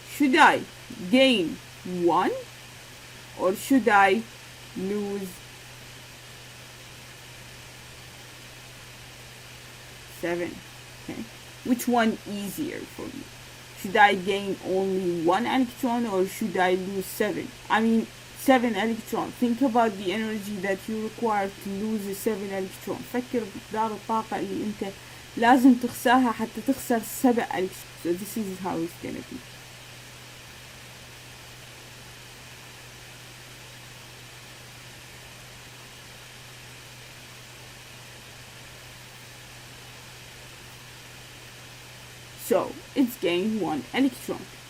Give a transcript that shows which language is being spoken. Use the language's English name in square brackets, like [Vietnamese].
[English] Should I gain 1 or should I lose 7? Okay, which one easier for you? Should I gain only 1 electron or should I lose 7? I mean 7 electron. Think about the energy that you require to lose 7 electron. [Arabic] فكر بمقدار الطاقة اللي انت لازم تخسرها حتى تخسر 7 electron. [English] So this is how it's gonna be. So it's gained 1 electron.